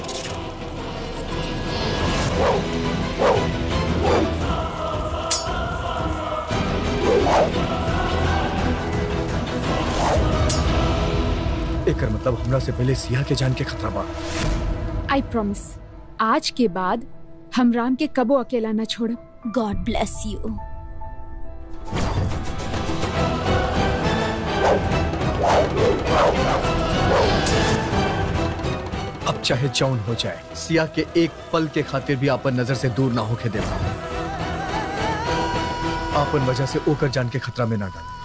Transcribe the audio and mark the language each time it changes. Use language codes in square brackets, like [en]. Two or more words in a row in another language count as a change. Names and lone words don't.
[bho] एकर मतलब हमरा से पहले सिया के जान के खतरा बा। [en] I promise [bho] आज के बाद हम राम के कबो अकेला न छोड़ब। [en] God bless you. [bho] अब चाहे जौन हो जाए, सिया के एक पल के खातिर भी आपन नजर से दूर ना होके देवा। आपन वजह से ओकर जान के खतरा में ना डाल।